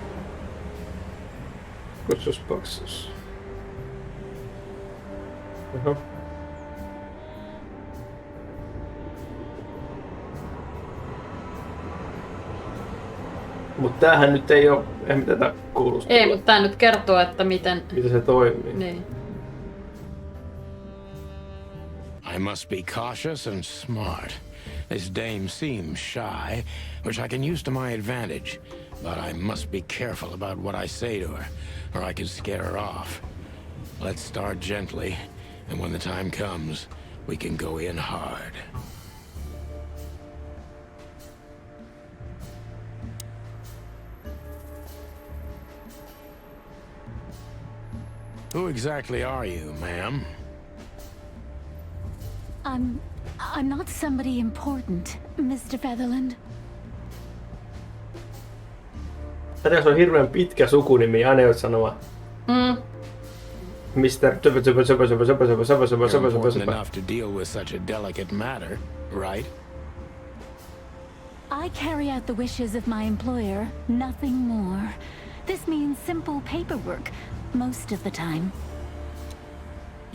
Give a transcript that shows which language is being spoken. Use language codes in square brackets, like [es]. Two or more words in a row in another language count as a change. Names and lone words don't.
[fi] Kutsuspaksus. Oho. Mut tämähän nyt ei oo... Eihän me tätä kuulustelua. Ei, mutta tää nyt kertoo, että miten... Miten se toimii. Niin. [en] I must be cautious and smart. This dame seems shy, which I can use to my advantage. But I must be careful about what I say to her, or I could scare her off. Let's start gently, and when the time comes, we can go in hard. Who exactly are you, ma'am? I'm not somebody important, Mr. Featherland. [fi] Tätä jos on hirveän pitkä sukunimi, aina joudut sanoa. [en] Mr. You're important enough to deal with such a delicate matter, right? I carry out the wishes of my employer, nothing more. This means simple paperwork, most of the time.